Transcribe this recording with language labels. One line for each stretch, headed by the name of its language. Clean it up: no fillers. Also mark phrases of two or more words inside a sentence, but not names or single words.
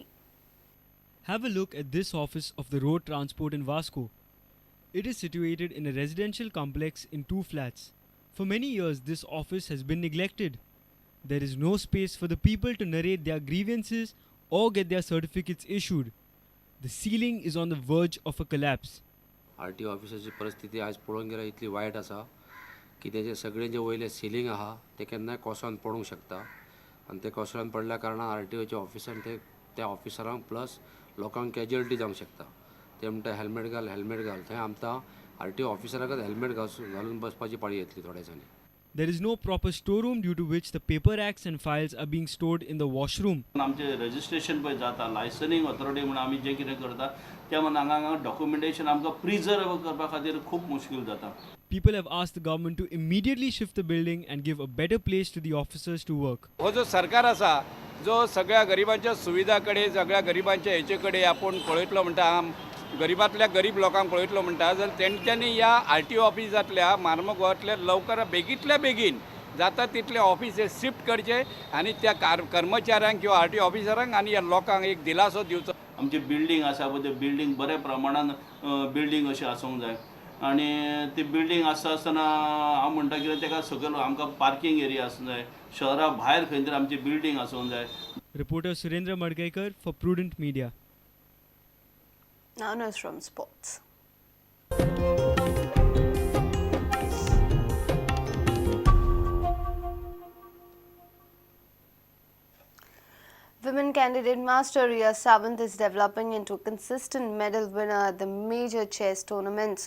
English: Have a look at this office of the road transport in Vasco. It is situated in a residential complex in 2 flats. For many years, this office has been neglected. There is no space for the people to narrate their grievances or get their certificates issued. The ceiling is on the verge of a collapse.
Konkani: RTO ऑफिसाची परिस्थिती आज पळोवंक गेल्यार इतली वायट आसा की तेजे सगळे जे वयले सिलींग आहा ते केन्नाय कोसळोन पडूंक शकता आनी ते कोसळोन पडल्या कारणान RTOचे ऑफिसान त्या ऑफिसरांक प्लस लोकांक कॅज्युअलिटी जावंक शकता. ते म्हणटा हेल्मेट घाल थंय आमकां RTO ऑफिसराकच हेल्मेट घालून बसपाची पाळी येतली थोड्या दिसांनी.
English: There is no proper storeroom due to which the paper acts and files are being stored in the washroom.
Konkani: आमचे रजिस्ट्रेशन पळय जाता
English: licensing authority
Konkani: म्हणून आमी जें कितें करता त्या हांगा डॉक्युमेंटेशन आमकां प्रिजर्व करपा खातीर खूब मुश्कील जाता.
English: People have asked the government to immediately shift the building and give a better place to the officers to work.
Konkani: हो जो सरकार आसा जो सगळ्या गरिबांच्या सुविधा कडेन सगळ्या गरिबांच्या हेचे कडेन आपूण पळयतलो म्हणटा गरिबांतल्या गरीब लोकांक पळयतलो म्हणटा जाल्यार तेंच्यांनी ह्या RTO ऑफिसांतल्या मार्मगांवांतल्या लवकर बेगींतल्या बेगीन जाता तितले ऑफिस शिफ्ट करचे आनी त्या कर्मचाऱ्यांक किंवा RTO ऑफिसरांक आनी ह्या लोकांक एक दिलासो दिवचो. आमची बिल्डींग आसा पळय ते बिल्डींग बऱ्या प्रमाणान बिल्डींग अशी आसूंक जाय आनी ती बिल्डींग आसतना हांव म्हणटा कितें तेका सकयल आमकां
English: parking area
Konkani: आसूंक जाय शहरा भायर खंय तरी आमची बिल्डींग आसूंक जाय.
English: Reporter Surendra Madgaikar for Prudent Media. Now news from sports. Women candidate Master Riya Sawant is developing into a consistent medal winner at the major chess tournaments.